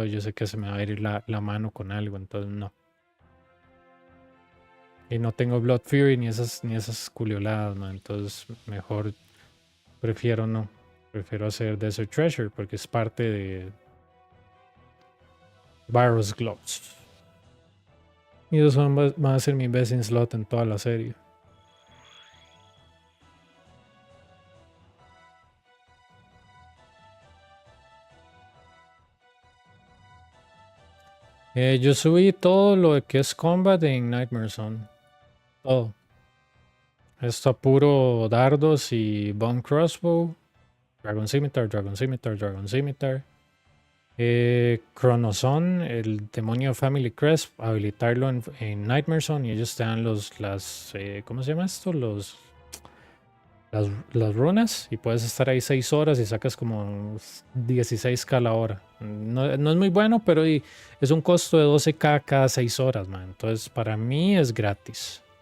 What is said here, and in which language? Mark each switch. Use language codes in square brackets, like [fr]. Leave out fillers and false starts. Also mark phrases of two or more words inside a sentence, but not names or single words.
[es] Y yo sé que se me va a ir la mano con algo, entonces no. Y no tengo Blood Fury ni esas culioladas, entonces mejor prefiero no. Prefiero hacer Desert Treasure porque es parte de Virus Gloves. Y esos van a ser mi [en] best in slot [es] en toda la serie. Yo subí todo lo que es combat en Nightmare Zone. Todo. Esto a puro dardos y Bone Crossbow. Dragon Scimitar, Dragon Scimitar, Dragon Scimitar. Chronozone, el demonio Family Crest, habilitarlo en Nightmare Zone y ellos te dan ¿cómo se llama esto? Las runas y puedes estar ahí 6 horas y sacas como 16k a la hora. No es muy bueno, pero es un costo de 12k cada 6 horas, entonces para mí es gratis.